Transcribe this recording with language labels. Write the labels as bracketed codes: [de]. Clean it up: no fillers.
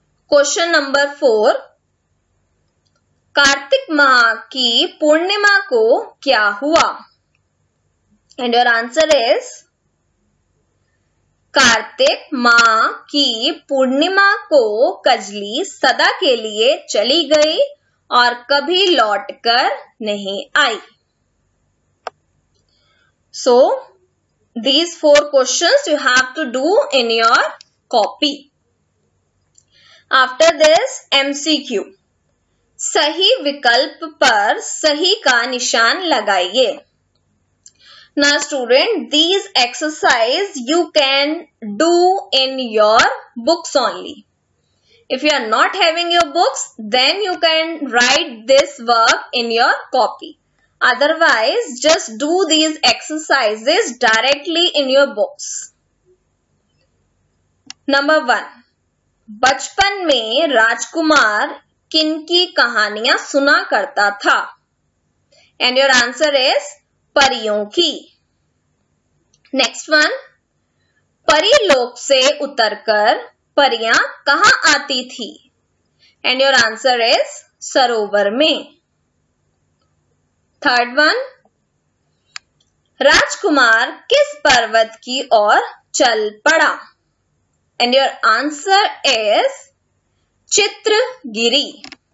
[hi] Question number 4, Kartik माह की पूर्णिमा को क्या हुआ? [en] and your answer is, [hi] Kartik माह की पूर्णिमा को कजली सदा के लिए चली गई और कभी लौटकर नहीं आई. [en] So, these 4 questions you have to do in your copy. After this, MCQ. [hi] सही विकल्प पर सही का निशान लगाइए. [en] Now student, these exercise you can do in your books only. If you are not having your books, then you can write this work in your copy. Otherwise, just do these exercises directly in your books. Number 1, [hi] बचपन में राजकुमार किनकी कहानियां सुना करता था? [en] And your answer is, [hi] परियों की. [en] Next one, [hi] परीलोक से उतरकर परियां कहां आती थी? [en] And your answer is, [hi] सरोवर में. [en] third one, [hi] राजकुमार किस पर्वत की ओर चल पड़ा? [en] And your answer is Chitragiri.